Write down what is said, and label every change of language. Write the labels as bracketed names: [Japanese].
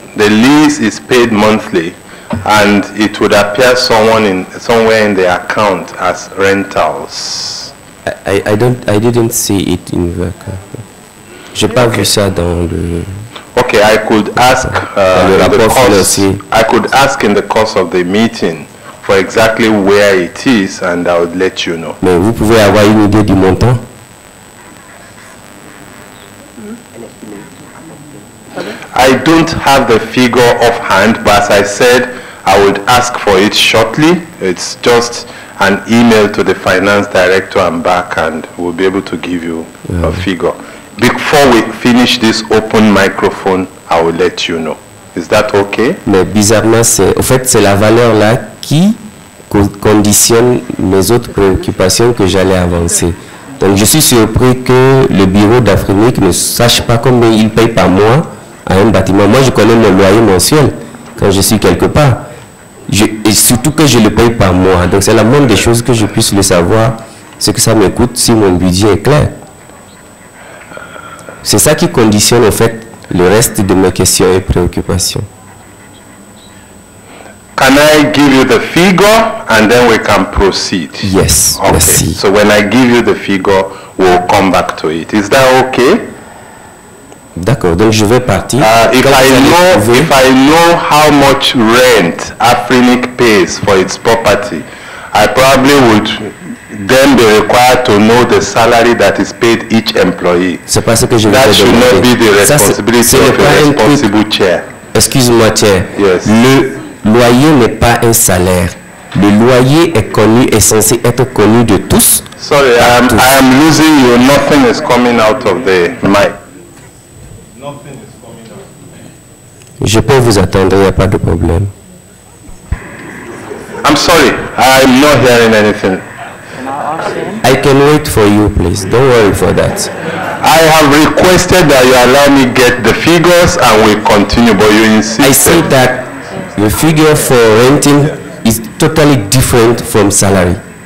[English] The lease is paid monthly, and it would appear somewhere in the account as rentals. I didn't see it in the account. [French] J'ai pas vu ça dans le. [English] Okay, I could ask in the course of the meeting for exactly where it is, and I would let you know. [French] Mais vous pouvez avoir une idée du montant? [English] I don't have the figure offhand, but as I said, I would ask for it shortly. It's just an email to the finance director and back, and we'll be able to give you a figure. Before we finish this open microphone, I will let you know. Is that okay? [French] Mais bizarrement, en fait, c'est la valeur là qui conditionne mes autres préoccupations que j'allais avancer. Donc, je suis surpris que le bureau d'Afrinic ne sache pas combien il paye par mois à un bâtiment. Moi, je connais mon loyer mensuel quand je suis quelque part. Et surtout que je le paye par mois. Donc, c'est la moindre des choses que je puisse le savoir, ce que ça me coûte si mon budget est clair. C'est ça qui conditionne, en fait, le reste de mes questions et préoccupations. [English] Can I give you the figure and then we can proceed? Yes. Okay. [French] Merci. [English] So when I give you the figure, we'll come back to it. Is that okay? [French] D'accord. Donc je vais partir. [English] If I know how much rent Afrinic pays for its property, I probably would then be required to know the salary that is paid each employee. [French] C'est pas ce que je [English] That should not be the responsibility of the responsible chair. [French] Excuse-moi, chair. [English] Yes. [French] Le loyer n'est pas un salaire. Le loyer est connu, est censé être connu de tous. [English] Sorry, I am losing you. Nothing is coming out of the mic. Nothing is coming out. [French] Je peux vous attendre, il n'y a pas de problème. [English] I'm sorry, I'm not hearing anything. I can wait for you, please. Don't worry for that. I have requested that you allow me get the figures and we continue, but you insist. I say that the figure for renting is totally different from salary.